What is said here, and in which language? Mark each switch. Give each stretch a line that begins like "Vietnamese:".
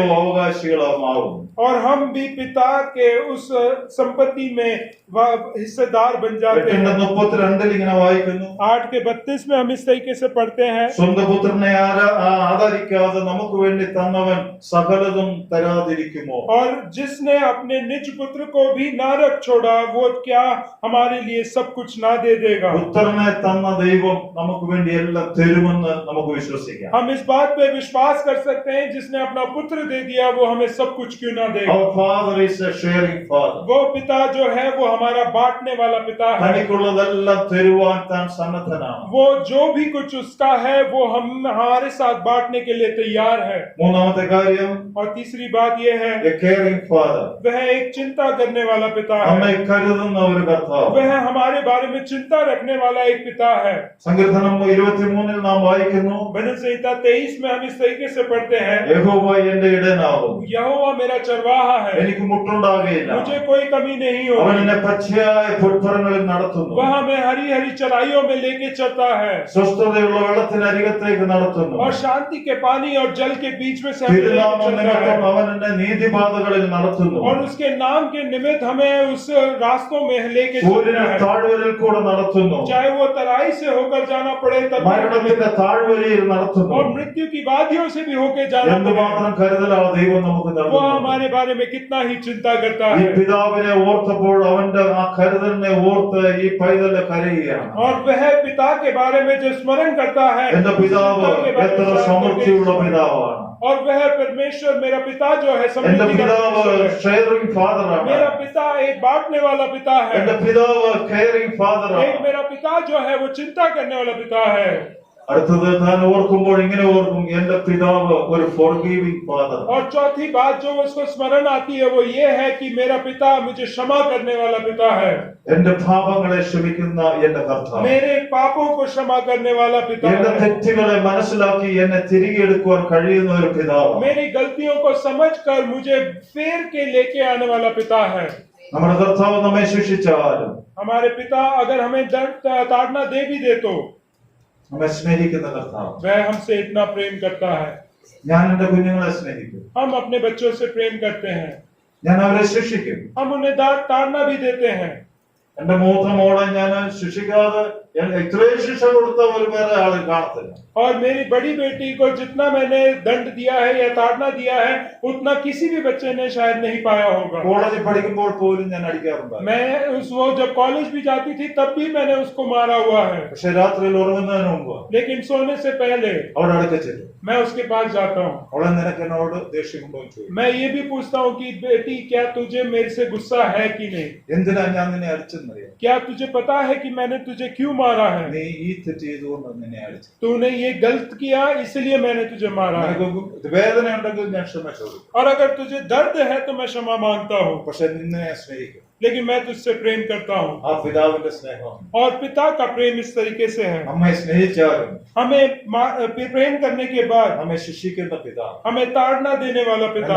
Hindi: हैं.
Malayalam: അവകാശികളാകും.
Hindi: और हम भी पिता के उस संपत्ति में हिस्सेदार बन जाते हैं.
Malayalam: 8:32 ഇങ്ങനെ വായിക്കുന്നു,
Hindi: 8:32 में हम इस तरीके से पढ़ते हैं,
Malayalam: സ്വന്തം പുത്രനെ ആദരിക്കാതെ നമുക്ക് വേണ്ടി തന്നവൻ സകലതും തരാതിരിക്കുമോ?
Hindi: और जिसने अपने निज पुत्र को भी ना रख छोड़ा वो क्या हमारे लिए सब कुछ ना दे देगा?
Malayalam: പുത്രനെ തന്ന ദൈവം നമുക്ക് വേണ്ടി എല്ലാം തരുമെന്ന് നമുക്ക് വിശ്വസിക്കാം.
Hindi: हम इस बात पे विश्वास कर सकते हैं, जिसने अपना पुत्र दे दिया वो हमें सब कुछ क्यों ना देगा?
English: Our Father is a sharing Father.
Hindi: वो पिता जो है वो हमारा बांटने वाला पिता है.
Malayalam: തനിക്കുള്ളതെല്ലാം തരുവാൻ താൻ സന്നദ്ധനാണ്.
Hindi: वो जो भी कुछ उसका है वो हम हमारे साथ बांटने के लिए तैयार है.
Malayalam: മൂന്നാമത്തെ കാര്യം,
Hindi: और तीसरी बात ये है,
English: a caring Father.
Hindi: वह एक चिंता करने वाला पिता
Malayalam: നമ്മെ
Hindi: है.
Malayalam: കരുതുന്ന ഒരു കർത്താവ്.
Hindi: वह हमारे बारे में चिंता रखने वाला एक पिता है.
Malayalam: സങ്കീർത്തനം 23 നാം വായിക്കുന്നു,
Hindi: भजन संहिता 23 में हम इस तरीके से पढ़ते हैं,
Malayalam: യഹോവ എന്റെ ഇടയനാകും,
Hindi: यहोवा मेरा चरवाहा है,
Malayalam: എനിക്ക് മുട്ടുണ്ടാകുകയില്ല.
Hindi: मुझे कोई कमी नहीं
Malayalam: അവൻ
Hindi: होगी.
Malayalam: എന്നെ പച്ചയായ പുൽപ്പുറങ്ങളിൽ നടത്തുന്നു,
Hindi: वह हमें हरी हरी चराइयों में लेके चलता है
Malayalam: സ്വസ്ഥതയുള്ള വെള്ളത്തിനരികത്തേക്ക് നടത്തുന്നു.
Hindi: और शांति के पानी और जल के बीच में से हमें लेके
Malayalam: തിരുനാമം
Hindi: चलता
Malayalam: നിമിത്തം
Hindi: है.
Malayalam: അവൻ എന്നെ നീതിപാതകളിൽ നടത്തുന്നു.
Hindi: और उसके नाम के निमित्त हमें उस रास्तों में लेके चलता
Malayalam: സൂര്യനെ
Hindi: है.
Malayalam: താഴ്വരയിൽ കൂടെ നടത്തുന്നു,
Hindi: चाहे वो तराई से होकर जाना पड़े तब भी,
Malayalam: മരണത്തിന്റെ താഴ്വരയിൽ നടത്തുന്നു.
Hindi: और मृत्यु की वादियों से भी होके जाना पड़े,
Malayalam: എന്തുമാത്രം കരുതലാ ദൈവം നമുക്ക്
Hindi: वो
Malayalam: നൽകുന്നു.
Hindi: हमारे बारे में कितना ही चिंता करता
Malayalam: ഈ
Hindi: है.
Malayalam: പിതാവിനെ ഓർത്തപ്പോൾ അവന്റെ ആ കരുതലിനെ ഓർത്ത് ഈ പൈതല് കരയുകയാണ്.
Hindi: और वह पिता के बारे में जो स्मरण करता है,
Malayalam: എന്റെ പിതാവ്
Hindi: चिंता के बारे में
Malayalam: എത്ര
Hindi: स्मरण
Malayalam: സമൃദ്ധിയുള്ള
Hindi: करके,
Malayalam: പിതാവാണ്.
Hindi: और वह परमेश्वर मेरा पिता जो है
Malayalam: എന്റെ
Hindi: समृद्धि का
Malayalam: പിതാവ്
Hindi: परमेश्वर है.
Malayalam: ഷെയറിംഗ് ഫാദറാണ്.
Hindi: मेरा पिता एक बांटने वाला पिता है.
Malayalam: എന്റെ പിതാവ് കെയറിംഗ് ഫാദറാണ്.
Hindi: एक मेरा पिता जो है वो चिंता करने वाला पिता है.
Malayalam: അടുത്തത് താൻ ഓർക്കുമ്പോൾ ഇങ്ങനെ ഓർക്കും, എന്റെ പിതാവ് ഒരു ഫോർഗീവിംഗ് ഫാദർ.
Hindi: और चौथी बात जो उसको स्मरण आती है वो ये है कि मेरा पिता मुझे क्षमा करने वाला पिता है.
Malayalam: എന്റെ പാപങ്ങളെ ക്ഷമിക്കുന്ന എന്റെ കർത്താവ്.
Hindi: मेरे पापों को क्षमा करने वाला पिता
Malayalam: എന്റെ
Hindi: है.
Malayalam: തെറ്റുകളെ മനസ്സിലാക്കി എന്നെ തിരികെ എടുക്കുവാൻ കഴിയുന്ന ഒരു പിതാവ്.
Hindi: मेरी गलतियों को समझकर मुझे फेर के लेके आने वाला पिता है.
Malayalam: നമ്മുടെ കർത്താവ് നമ്മെ ശിക്ഷിച്ചാലും
Hindi: हमारे पिता अगर हमें दर्द ताड़ना दे भी दे तो
Malayalam: നമ്മെ സ്നേഹിക്കുന്ന കർത്താവ്.
Hindi: वह हमसे इतना प्रेम करता है.
Malayalam: ഞാൻ എന്റെ കുഞ്ഞുങ്ങളെ സ്നേഹിക്കും,
Hindi: हम अपने बच्चों से प्रेम करते हैं,
Malayalam: ഞാൻ അവരെ ശിക്ഷിക്കും.
Hindi: हम उन्हें ताड़ना भी देते हैं.
Malayalam: എന്റെ മൂത്ത മോളെ ഞാൻ ശിക്ഷിക്കാതെ ഇത്രയും ശിക്ഷ കൊടുത്ത ഒരു വേറെ ആളെ കാണത്തില്ല.
Hindi: और मेरी बड़ी बेटी को जितना मैंने दंड दिया है या ताड़ना दिया है उतना किसी भी बच्चे ने शायद नहीं पाया होगा.
Malayalam: കോളേജിൽ പഠിക്കുമ്പോൾ പോലും ഞാൻ അടിക്കാറുണ്ട്.
Hindi: मैं वो जब कॉलेज भी जाती थी तब भी मैंने उसको मारा हुआ है.
Malayalam: പക്ഷെ രാത്രിയിൽ ഉറങ്ങുന്നതിന് മുമ്പ്
Hindi: लेकिन सोने से पहले
Malayalam: അവിടെ അടുക്ക ചെല്ലും.
Hindi: मैं उसके पास जाता हूँ.
Malayalam: അവളെ നിനക്ക് എന്നോട് ദേഷ്യമുണ്ടോ എന്ന് ചോദിക്കും.
Hindi: मैं ये भी पूछता हूँ कि बेटी क्या तुझे मेरे से गुस्सा है कि नहीं?
Malayalam: എന്തിനാ ഞാൻ നിന്നെ അടിച്ചെന്നറിയാം?
Hindi: क्या तुझे पता है कि मैंने तुझे क्यों मारा है?
Malayalam: നീ ഈ തെറ്റ് ചെയ്തുകൊണ്ട് നിന്നെ അടിച്ചു.
Hindi: तूने ये गलत किया इसलिए मैंने तुझे मारा है.
Malayalam: നിനക്ക് വേദന ഉണ്ടെങ്കിൽ ഞാൻ ക്ഷമ ചോദിക്കും.
Hindi: और अगर तुझे दर्द है तो मैं क्षमा मांगता हूँ.
Malayalam: പക്ഷെ നിന്നെ ഞാൻ സ്നേഹിക്കും.
Hindi: लेकिन मैं तुझसे प्रेम करता हूँ।
Malayalam: ആ പിതാവിന്റെ സ്നേഹം
Hindi: और पिता का प्रेम इस तरीके से है,
Malayalam: നമ്മെ സ്നേഹിച്ചാലും
Hindi: हमें प्रेम करने के बाद
Malayalam: നമ്മെ ശിക്ഷിക്കുന്ന പിതാവ്,
Hindi: हमें ताड़ना देने वाला पिता,